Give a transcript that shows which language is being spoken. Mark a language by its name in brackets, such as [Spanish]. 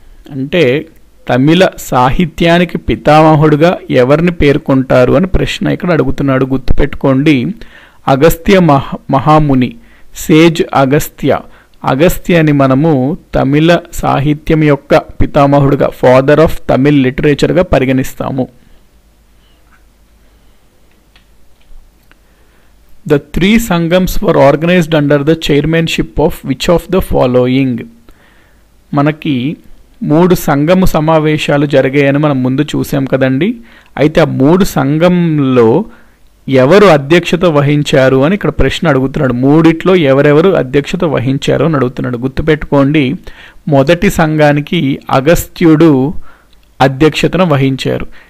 [Telugu] అంటే తమిళ సాహిత్యానికి పితామహుడుగా ఎవరిని పేర్కొంటారు అని ప్రశ్న ఇక్కడ అడుగుతున్నాడు. గుర్తుపెట్టుకోండి, అగస్త్య మహాముని, సేజ్ అగస్త్య. అగస్త్యని మనము తమిళ సాహిత్యం యొక్క పితామహుడుగా, [English] father of Tamil లిటరేచర్గా [Telugu] పరిగణిస్తాము. [English] The 3 Sangams were organized under the chairmanship of which of the following? [Telugu] మనకి 3 సంగమ సమావేశాలు జరిగాయని మనం ముందు చూసాం కదండి. అయితే ఆ 3 సంఘంలో ఎవరు అధ్యక్షత వహించారు అని ఇక్కడ ప్రశ్న అడుగుతున్నాడు. మూడిట్లో ఎవరెవరు అధ్యక్షత వహించారు అని అడుగుతున్నాడు. గుర్తుపెట్టుకోండి, మొదటి సంఘానికి అగస్త్యుడు అధ్యక్షతను వహించారు.